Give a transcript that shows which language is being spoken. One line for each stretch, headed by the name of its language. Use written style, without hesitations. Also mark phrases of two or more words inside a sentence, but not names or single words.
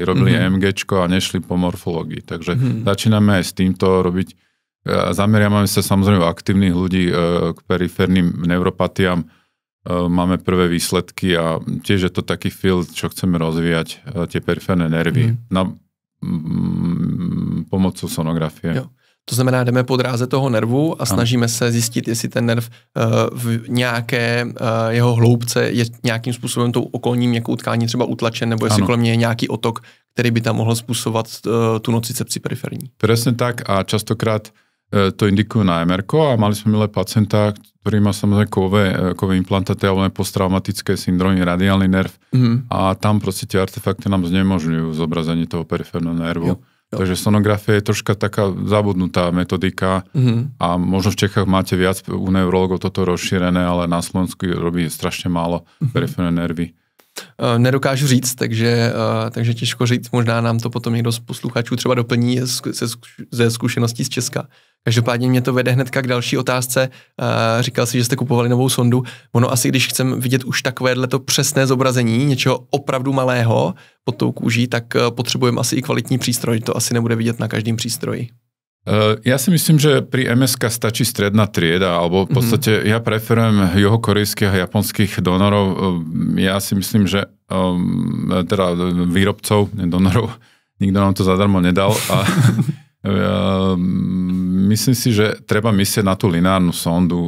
Slovak: Robili EMGčko a nešli po morfológii. Takže začíname aj s týmto robiť. Zameriame sa samozrejme u aktívnych ľudí k periférnym neuropatiám. Máme prvé výsledky a tiež je to taký field, čo chceme rozvíjať, tie periférne nervy pomocou sonografie.
Czech: Jo. To znamená, jdeme po dráze toho nervu a snažíme se zjistit, jestli ten nerv v nějaké jeho hloubce je nějakým způsobem tou okolní měkkou tkání třeba utlačen, nebo jestli kolem něj je nějaký otok, který by tam mohl způsobovat tu nocicepci periferní.
Slovak: Presne tak a častokrát to indikujú na MR-ko a mali sme milé pacienta, ktorý má samozrejme kovové implantáty alebo posttraumatické syndromy, radiálny nerv a tam proste tie artefakty nám znemožňujú zobrazenie toho periférneho nervu.
Czech: Jo.
Slovak: Takže sonografia je troška taká zabudnutá metodika a možno v Čechách máte viac u neurologov toto rozšírené, ale na Slovensku robí strašne málo periférne nervy.
Czech: Nedokážu říct, takže těžko říct, možná nám to potom někdo z posluchačů třeba doplní ze zkušeností z Česka. Každopádně mě to vede hnedka k další otázce. Říkal si, že jste kupovali novou sondu. Ono asi, když chceme vidět už takovéhleto přesné zobrazení něčeho opravdu malého pod tou kůží, tak potřebujeme asi i kvalitní přístroj. To asi nebude vidět na každém přístroji.
Slovak: Ja si myslím, že pri MSK stačí stredná trieda, alebo v podstate ja preferujem juhokorejských a japonských donorov. Ja si myslím, že teda výrobcov, donorov, nikto nám to zadarmo nedal. A myslím si, že treba myslieť na tú lineárnu sondu.